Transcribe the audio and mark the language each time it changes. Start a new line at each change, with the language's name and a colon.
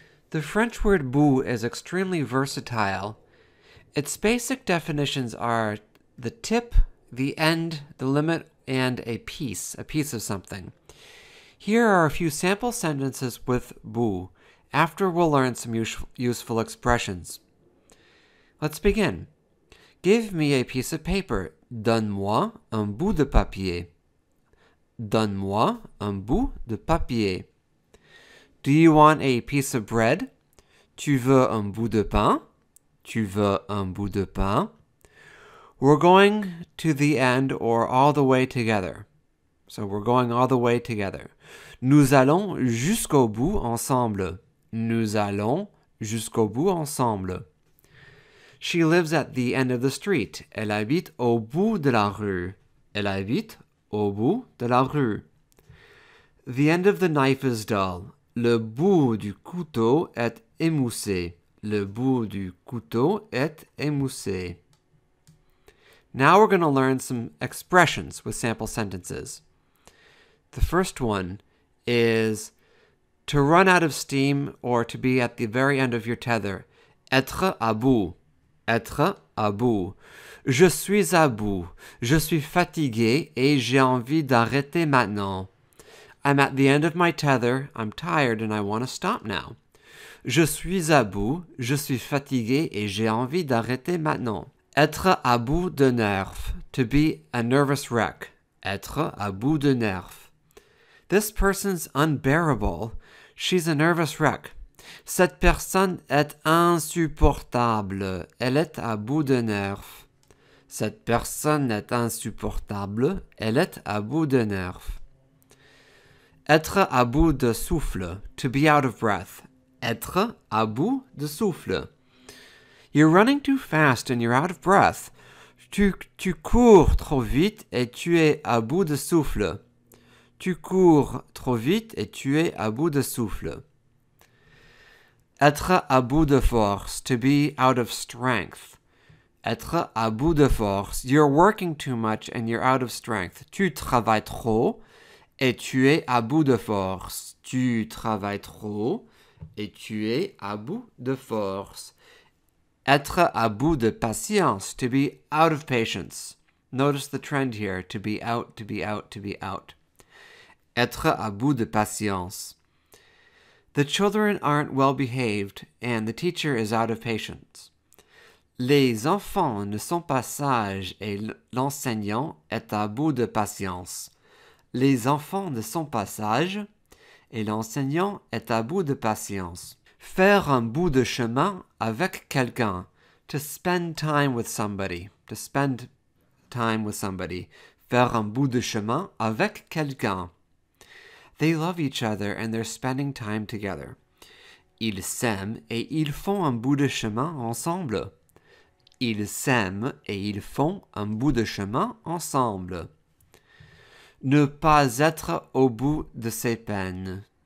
English: The French word bout is extremely versatile. Its basic definitions are the tip, the end, the limit, and a piece of something. Here are a few sample sentences with bout. After we'll learn some useful expressions. Let's begin. Give me a piece of paper.
French: Donne-moi un bout de papier. Donne-moi un bout de papier.
English: Do you want a piece of bread?
French: Tu veux un bout de pain? Tu veux un bout de pain?
English: We're going to the end or all the way together. So we're going all the way together.
French: Nous allons jusqu'au bout ensemble. Nous allons jusqu'au bout ensemble.
English: She lives at the end of the street.
French: Elle habite au bout de la rue. Elle habite au bout de la rue.
English: The end of the knife is dull.
French: Le bout du couteau est émoussé. Le bout du couteau est émoussé.
English: Now we're going to learn some expressions with sample sentences. The first one is to run out of steam or to be at the very end of your tether.
French: Être à bout. Être à bout. Je suis à bout. Je suis fatigué et j'ai envie d'arrêter maintenant.
English: I'm at the end of my tether. I'm tired and I want to stop now.
French: Je suis à bout. Je suis fatigué et j'ai envie d'arrêter maintenant. Être à bout de nerfs.
English: To be a nervous wreck.
French: Être à bout de nerfs.
English: This person's unbearable. She's a nervous wreck.
French: Cette personne est insupportable. Elle est à bout de nerfs. Cette personne est insupportable. Elle est à bout de nerfs. Être à bout de souffle.
English: To be out of breath.
French: Être à bout de souffle.
English: You're running too fast and you're out of breath.
French: Tu cours trop vite et tu es à bout de souffle. Tu cours trop vite et tu es à bout de souffle. Être à bout de force.
English: To be out of strength.
French: Être à bout de force.
English: You're working too much and you're out of strength.
French: Tu travailles trop et tu es à bout de force. Tu travailles trop et tu es à bout de force. Être à bout de patience.
English: To be out of patience. Notice the trend here. To be out, to be out, to be out.
French: Être à bout de patience.
English: The children aren't well behaved and the teacher is out of patience.
French: Les enfants ne sont pas sages et l'enseignant est à bout de patience. Les enfants ne sont pas sages et l'enseignant est à bout de patience. Faire un bout de chemin avec quelqu'un.
English: To spend time with somebody. To spend time with somebody.
French: Faire un bout de chemin avec quelqu'un.
English: They love each other and they're spending time together.
French: Ils s'aiment et ils font un bout de chemin ensemble. Ils s'aiment et ils font un bout de chemin ensemble. Ne pas être au bout de ses peines.